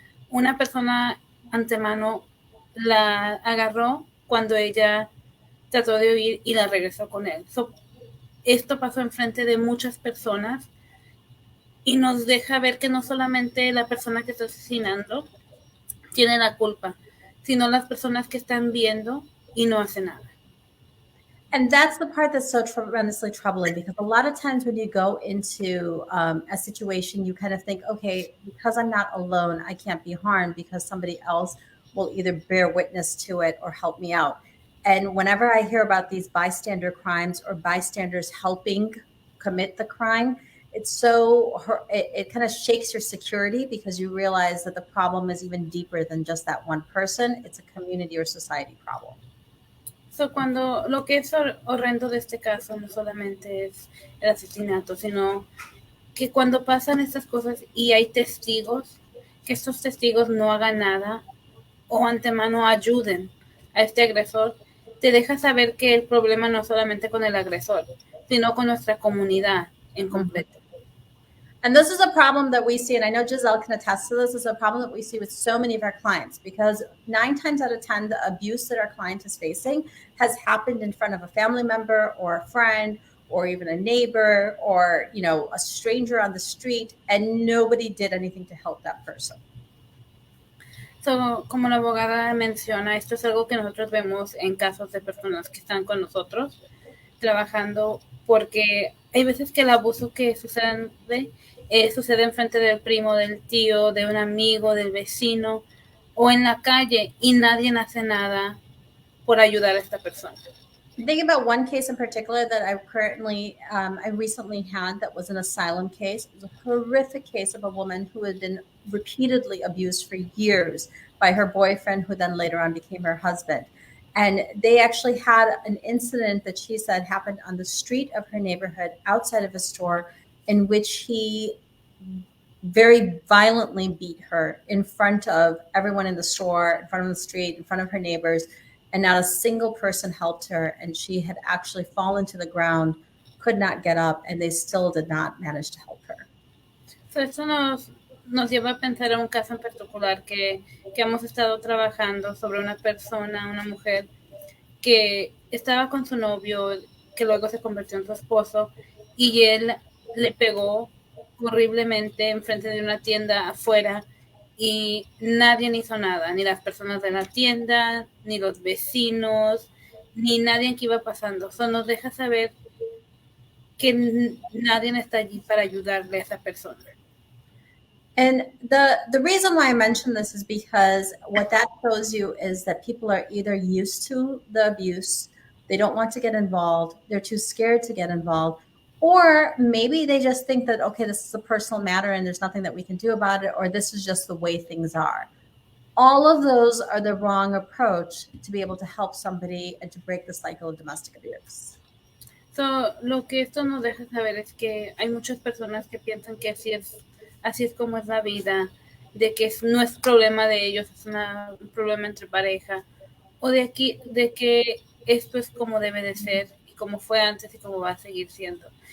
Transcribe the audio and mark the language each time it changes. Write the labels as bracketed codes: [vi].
[es] Una persona antemano la agarró cuando ella trató de huir y la regresó con él. Esto pasó enfrente de muchas personas y nos deja ver que no solamente la persona que está asesinando tiene la culpa, sino las personas que están viendo y no hacen nada. [en] And that's the part that's so tremendously troubling, because a lot of times when you go into a situation, you kind of think, okay, because I'm not alone, I can't be harmed because somebody else will either bear witness to it or help me out. And whenever I hear about these bystander crimes or bystanders helping commit the crime, it kind of shakes your security, because you realize that the problem is even deeper than just that one person. It's a community or society problem. [es] Cuando lo que es horrendo de este caso no solamente es el asesinato, sino que cuando pasan estas cosas y hay testigos, que estos testigos no hagan nada o antemano ayuden a este agresor, te deja saber que el problema no es solamente con el agresor, sino con nuestra comunidad en completo. [en] And this is a problem that we see, and I know Giselle can attest to this, is a problem that we see with so many of our clients, because 9 times out of 10, the abuse that our client is facing has happened in front of a family member or a friend or even a neighbor or, a stranger on the street, and nobody did anything to help that person. [es] Como la abogada menciona, esto es algo que nosotros vemos en casos de personas que están con nosotros trabajando, porque hay veces que el abuso que sucede en frente del primo, del tío, de un amigo, del vecino o en la calle, y nadie hace nada por ayudar a esta persona. [en] Think about one case in particular that I recently had, that was an asylum case. It was a horrific case of a woman who had been repeatedly abused for years by her boyfriend, who then later on became her husband. And they actually had an incident that she said happened on the street of her neighborhood outside of a store, in which he very violently beat her in front of everyone in the store, in front of the street, in front of her neighbors, and not a single person helped her. And she had actually fallen to the ground, could not get up, and they still did not manage to help her. [es] So esto nos lleva a pensar en un caso en particular que hemos estado trabajando sobre una persona, una mujer que estaba con su novio, que luego se convirtió en su esposo, y él le pegó horriblemente enfrente de una tienda afuera, y nadie hizo nada, ni las personas de la tienda, ni los vecinos, ni nadie que iba pasando. Eso nos deja saber que nadie está allí para ayudarle a esa persona. [en] And the reason why I mention this is because what that shows you is that people are either used to the abuse, they don't want to get involved, they're too scared to get involved, or maybe they just think that, okay, this is a personal matter and there's nothing that we can do about it, or this is just the way things are. All of those are the wrong approach to be able to help somebody and to break the cycle of domestic abuse. [es] So, lo que esto nos deja saber es que hay muchas personas que piensan que así es como es la vida, de que no es problema de ellos, es un problema entre pareja, o de que esto es como debe de ser, y como fue antes y como va a seguir siendo.